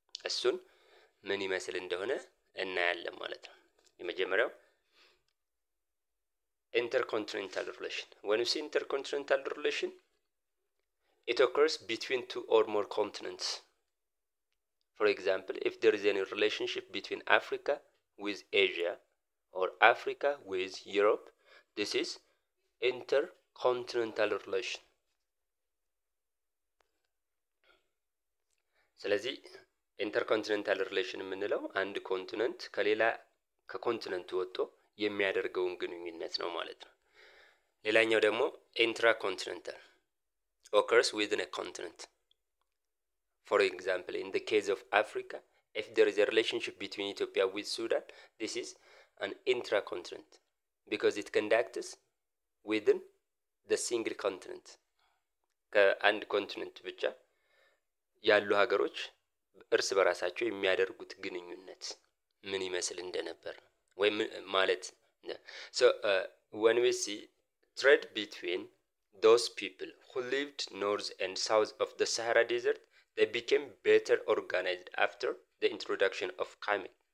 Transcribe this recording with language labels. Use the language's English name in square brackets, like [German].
[Amharic] እሱን ምን ይመስል እንደሆነ እናያለን ማለት ነው። የመጀመሪያው intercontinental relation. [English] When you see intercontinental relation, it occurs between two or more continents. For example, if there is any relationship between Africa with Asia or Africa with Europe, this is intercontinental relation. [Amharic] ስለዚህ ኢንተርኮንቲኔንታል ሪሌሽን የምንለው አንድ ኮንቲኔንት ከሌላ ከኮንቲኔንቱ ወጥቶ የሚያደርገውን ግንኙነት ነው ማለት ነው። ሌላኛው ደግሞ ኢንትራኮንቲኔንታል occurs within a continent. [English] For example, in the case of Africa, if there is a relationship between Ethiopia with Sudan, this is an intracontinent because it conducts within the single continent. ከአንድ ኮንቲኔንት ብቻ ያሉ ሀገሮች እርስ በራሳቸው የሚያደርጉት ግንኙነት ምን ይመስል እንደነበር ወይ ማለት so when we see trade between those people who lived north and south of the Sahara Desert, they became better organized after the introduction of camel.